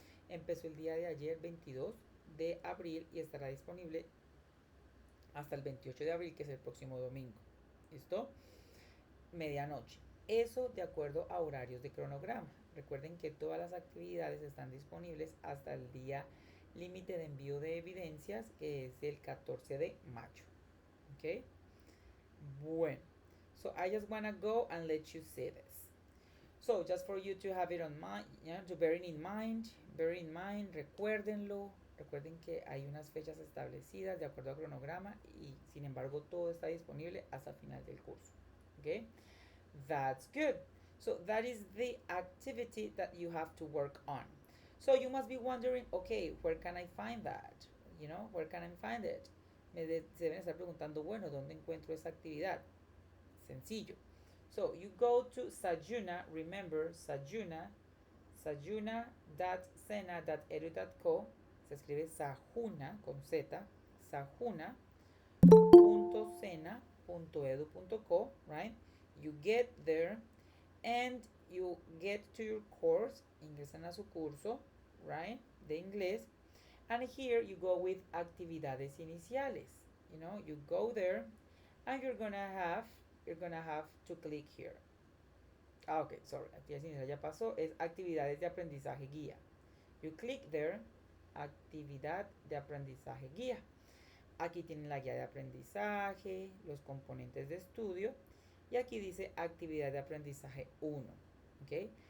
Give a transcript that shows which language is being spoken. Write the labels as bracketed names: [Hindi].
[Spanish] Empezó el día de ayer, 22 de abril, y estará disponible hasta el 28 de abril, que es el próximo domingo. ¿Listo? Medianoche. Eso de acuerdo a horarios de cronograma. Recuerden que todas las actividades están disponibles hasta el día límite de envío de evidencias, que es el 14 de mayo. ¿Ok? Bueno. [English] So I just wanna go and let you see this. So just for you to have it on mind, yeah, to bear in mind, [Spanish] recuérdenlo, Recuerden que hay unas fechas establecidas de acuerdo al cronograma y sin embargo todo está disponible hasta el final del curso. [English] Okay? That's good. So that is the activity that you have to work on. So you must be wondering, okay, where can I find that? You know, where can I find it? [Spanish] Se deben estar preguntando, bueno, ¿dónde encuentro esa actividad? Sencillo. [English] So you go to Sajuna, remember sajuna.sena.edu.co, [Spanish] se escribe Sajuna con Z, [English] sajuna.sena.edu.co, right? You get there and you get to your course, [Spanish] ingresan a su curso, [English] right? [Spanish] De inglés. [English] And here you go with actividades iniciales. You know, you go there and you're gonna have to click here. Okay, sorry, [Spanish] actividades iniciales ya pasó, es actividades de aprendizaje guía. [English] You click there, actividad de aprendizaje guía. [Spanish] Aquí tienen la guía de aprendizaje, los componentes de estudio y aquí dice actividad de aprendizaje 1. ¿Okay?